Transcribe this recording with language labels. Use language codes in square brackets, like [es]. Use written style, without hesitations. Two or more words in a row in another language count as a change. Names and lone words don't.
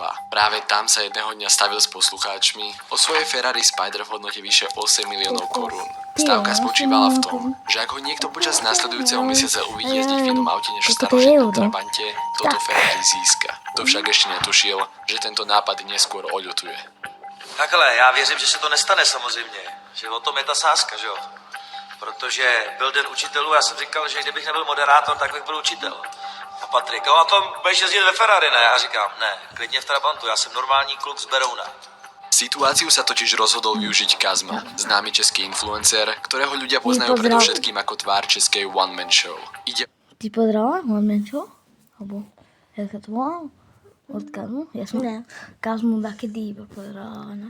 [sk] Práve tam sa jedného dňa stavil s poslucháčmi o svojej Ferrari Spider v hodnote vyše 8 miliónov korún. Stávka spočívala v tom, že ak ho niekto počas následujúceho mesiaca uvidí jazdiť v inom aute než v starožitnom Trabante, toto Ferrari získa. To však ešte netušil, že tento nápad neskôr oľutuje. [cs] Takhle, já věřím, že se to nestane samozřejmě, že o tom je ta sázka, že jo? Protože byl den učitelů, já jsem říkal, že kdybych nebyl moderátor, tak bych byl učitel. A Patrik, no a tom budeš jezdit ve Ferrari, ne? Já říkám, ne, klidně v Trabantu, já jsem normální kluk z Berouna. [sk] Situáciu sa totiž rozhodol využiť Kazma, známy český influencer, ktorého ľudia poznajú predovšetkým ako tvár českej One Man Show. Ty pozdrala One Man Show? Alebo, jak sa to volalo? Od Kazmu? Ja som Kazmu takedy iba pozerala, no.